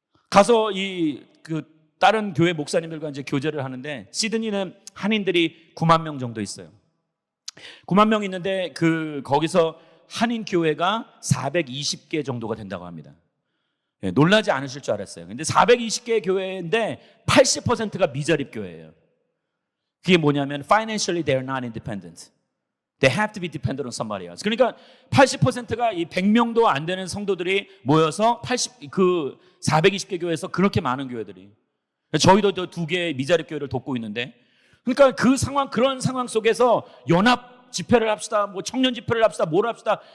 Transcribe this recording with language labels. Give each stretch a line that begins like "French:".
Korean: 가서 다른 교회 목사님들과 이제 교제를 하는데, 시드니는 한인들이 9만 명 정도 있어요. 9만 명 있는데 거기서 한인 교회가 420개 정도가 된다고 합니다. 놀라지 않으실 줄 알았어요. 근데 420개 교회인데 80%가 미자립 교회예요. 그게 뭐냐면
English: financially they're not independent. They have to be dependent on somebody else.
Korean: 그러니까 80%가 이 100명도 안 되는 성도들이 모여서 420개 교회에서 그렇게 많은 교회들이. 저희도 2개의 미자립 교회를 돕고 있는데, 그러니까 그런 상황 속에서 연합 집회를 합시다, 뭐 청년 집회를 합시다, 뭘 합시다.